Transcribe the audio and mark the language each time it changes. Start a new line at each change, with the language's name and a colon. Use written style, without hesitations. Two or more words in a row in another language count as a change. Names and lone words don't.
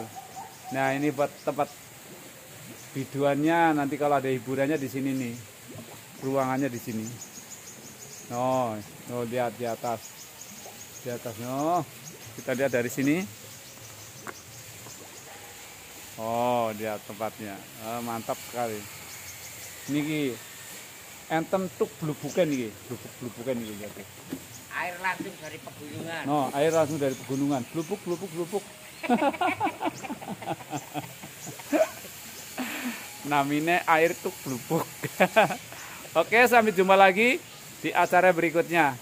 Indonesian: Nah, ini buat tempat biduannya nanti kalau ada hiburannya di sini nih. Ruangannya di sini. No, lihat di atas. Di atas, no. Kita lihat dari sini. Oh, lihat tempatnya. Mantap sekali.
Javanese: Niki entem tuk blubukan niki, blubukan niki lihat.
Indonesian: Air langsung dari pegunungan. No, air langsung dari pegunungan. Blubuk. Namanya air tuk blubuk. Oke, sampai jumpa lagi di acara berikutnya.